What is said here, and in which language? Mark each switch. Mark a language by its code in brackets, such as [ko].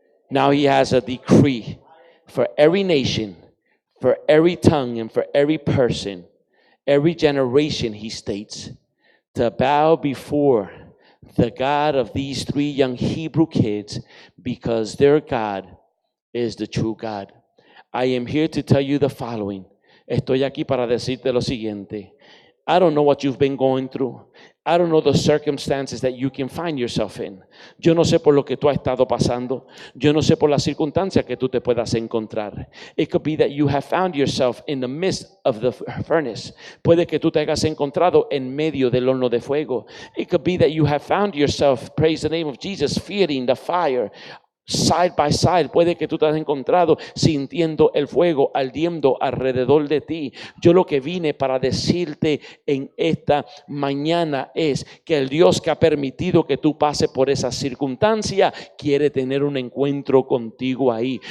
[en] Now he has a decree for every nation, for every tongue, and for every person, every generation, he states, to bow before the God of these 3 young Hebrew kids, because their God is the true God. I am here to tell you the following. [es] Estoy aquí para decirte lo siguiente. [en] I don't know what you've been going through. I don't know the circumstances that you can find yourself in. [es] Yo no sé por lo que tú has estado pasando. Yo no sé por las circunstancias que tú te puedas encontrar. [en] It could be that you have found yourself in the midst of the furnace. [es] Puede que tú te hayas encontrado en medio del horno de fuego. [en] It could be that you have found yourself, praise the name of Jesus, feeling the fire. Side by side, [es] puede que tú te has encontrado sintiendo el fuego ardiendo alrededor de ti. Yo lo que vine para decirte en esta mañana es que el Dios que ha permitido que tú pases por esa circunstancia quiere tener un encuentro contigo ahí.